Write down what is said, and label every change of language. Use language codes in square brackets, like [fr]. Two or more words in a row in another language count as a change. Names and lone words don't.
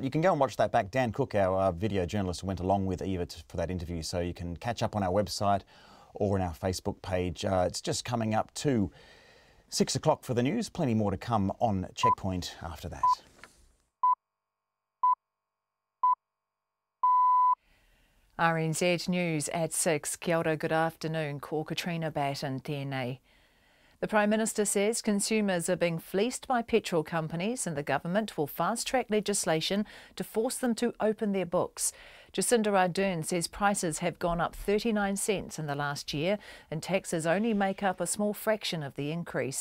[en] You can go and watch that back. Dan Cook, our video journalist, went along with Eva for that interview, so you can catch up on our website or on our Facebook page. It's just coming up to 6 o'clock for the news. Plenty more to come on Checkpoint after that. RNZ News at 6. [mi] Kia ora, [en] good afternoon. [mi] Ko Katrina Batten tēnei. [en] The Prime Minister says consumers are being fleeced by petrol companies and the government will fast-track legislation to force them to open their books. Jacinda Ardern says prices have gone up 39 cents in the last year and taxes only make up a small fraction of the increase.